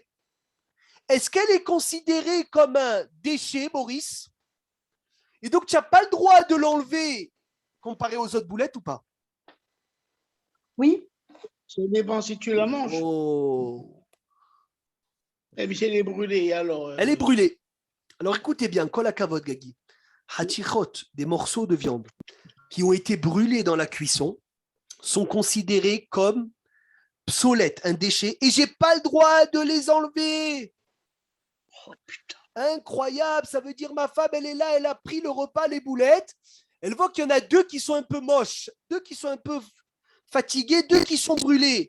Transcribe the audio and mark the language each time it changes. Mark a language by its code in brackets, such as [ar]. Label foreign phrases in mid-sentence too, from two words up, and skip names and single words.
[fr] Est-ce qu'elle est considérée comme un déchet, Maurice? Et donc, tu n'as pas le droit de l'enlever comparé aux autres boulettes ou pas? Oui. Ça dépend si tu la manges. Oh. Et puis, si elle est brûlée, alors. Elle est brûlée. Alors, écoutez bien, [he] כל הכבוד, Gagi. [fr] Hatichot, des morceaux de viande qui ont été brûlés dans la cuisson, sont considérés comme psolètes, un déchet, et j'ai pas le droit de les enlever. Oh putain. Incroyable, ça veut dire ma femme, elle est là, elle a pris le repas, les boulettes, elle voit qu'il y en a deux qui sont un peu moches, deux qui sont un peu fatigués, deux qui sont brûlés.